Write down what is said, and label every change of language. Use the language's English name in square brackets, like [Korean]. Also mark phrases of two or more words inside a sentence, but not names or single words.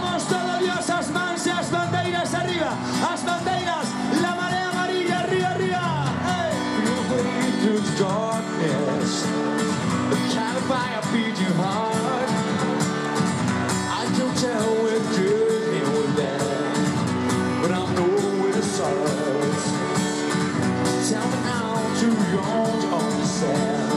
[Galician] todo Dios, as mans e as bandeiras arriba, as bandeiras, [Spanish] la marea amarilla, [Galician] arriba, arriba. [English] Hey. Through the darkness, the kind of fire beat your heart. I can tell we're good and we're bad, but I know where it starts. Tell me now, too young to understand.